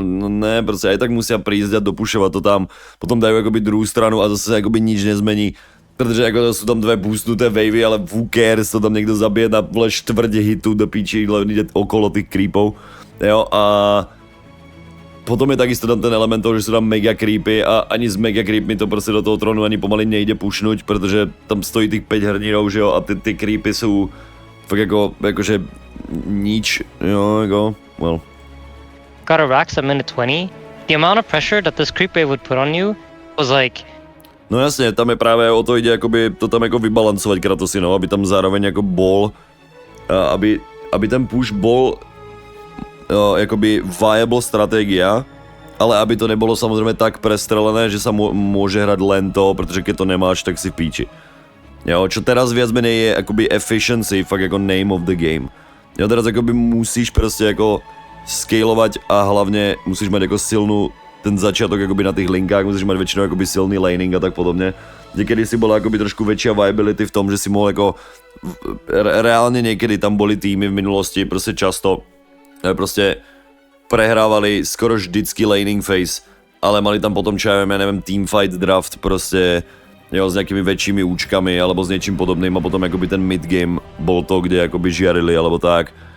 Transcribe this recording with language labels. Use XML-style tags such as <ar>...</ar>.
<sk>No ne, prostě aj tak musia prísť a dopušovat to tam.</sk> <cs>Potom dajú jakoby druhou stranu a zase jakoby nič nezmení. Protože jako to jsou tam 2 boostnuté wavy, ale</cs> <en>who cares,</en> <cs>to tam někdo zabije na vole 4 hitů do píči, jde okolo těch creepů. Jo, a potom je takisto tam ten element toho, že jsou tam mega creepy a ani s mega creepmi to prostě do toho tronu ani pomaly nejde pušnuť, protože tam stojí těch 5 hrdinů, že jo, a ty creepy jsou fakt jakože nič, jo, jako, well.</cs> <en>Got a Rax at minute 20. The amount of pressure that this creep wave would put on you was like...</en> <sk>No jasně, tam je právě o to jde jakoby to tam jako vybalancovat Kratosy, no, aby tam zároveň jako bol, aby ten push bol jakoby viable stratégia, ale aby to nebylo samozřejmě tak prestrelené, že sa môže hrať len to, protože keď to nemáš, tak si v píči. Jo, čo teraz viac menej je jakoby efficiency, fakt jako</sk> <en>name of the game.</en> <sk>Jo, teraz jakoby musíš prostě jako scalovat a hlavně musíš mať jako silnou ten začiatok jakoby na těch linkách, musíš mať většinou jakoby silný laning a tak podobně. Někdy si byla jakoby trošku větší viability v tom, že si mohl jako reálně někdy tam boli týmy v minulosti prostě často prostě prehrávali skoro vždycky laning phase, ale mali tam potom čo ja neviem teamfight draft prostě jo, s nějakými väčšími účkami alebo s něčím podobným a potom jakoby ten midgame bol to, kde jakoby žiarili alebo tak.</sk>